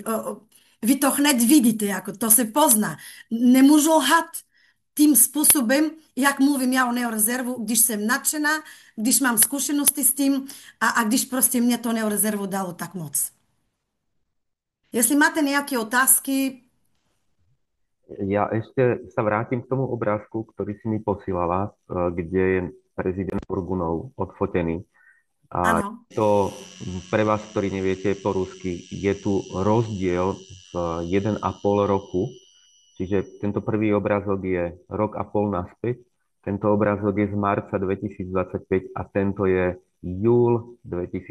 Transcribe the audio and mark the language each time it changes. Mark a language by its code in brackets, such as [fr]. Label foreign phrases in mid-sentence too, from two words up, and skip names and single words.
[cs] Vy to hned vidíte, jako to se pozná. Nemůžu lhat tím způsobem, jak mluvím já o neorezervu, když jsem nadšená, když mám zkušenosti s tím a když prostě mě to neorezervu dalo tak moc. Jestli máte nějaké otázky. [sk] Ja ešte sa vrátim k tomu obrázku, ktorý si mi posílala, kde je prezident Burgunov odfotený. A [cs] Ano. [sk] to pre vás, ktorí neviete po rusky, je tu rozdiel v 1,5 roku. Čiže tento prvý obrázok je rok a pol naspäť, tento obrázok je z marca 2025 a tento je júl 2025.